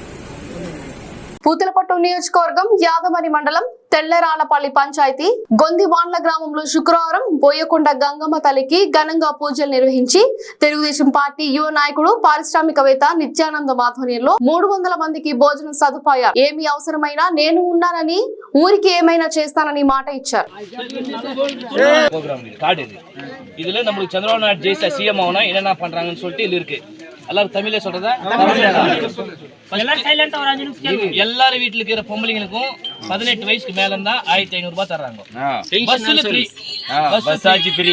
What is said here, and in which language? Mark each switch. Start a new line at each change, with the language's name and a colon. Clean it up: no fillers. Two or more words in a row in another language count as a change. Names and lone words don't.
Telugu: పూతలపట్టు నియోజకవర్గం యాదమరి మండలం తెల్లరాలపల్లి పంచాయతీ గొందివాండ్ల గ్రామంలో శుక్రవారం బోయకొండ గంగమ్మ తల్లికి ఘనంగా పూజలు నిర్వహించి తెలుగుదేశం పార్టీ యువ నాయకుడు పారిశ్రామికవేత్త నిత్యానందం ఆధ్వర్యంలో 300 మందికి భోజన సదుపాయాలు ఏమి అవసరమైనా నేను ఉన్నానని, ఊరికి ఏమైనా చేస్తానని మాట ఇచ్చారు.
Tamil: இதுல நம்மளுக்கு சந்திரபாபு நாயுடு ஜெயிச்சா சிஎம் ஆகணும் என்னென்ன பண்றாங்கன்னு சொல்லிட்டு இதுல இருக்கு. எல்லாரும் தமிழே சொல்றதா? எல்லாரும் வீட்டுல இருக்கிற பொம்பளைங்களுக்கும் 18 வயசுக்கு மேல இருந்தா 1,500 ரூபாய் தர்றாங்க. பஸ்ல ஃப்ரீ,
English: bus charge free.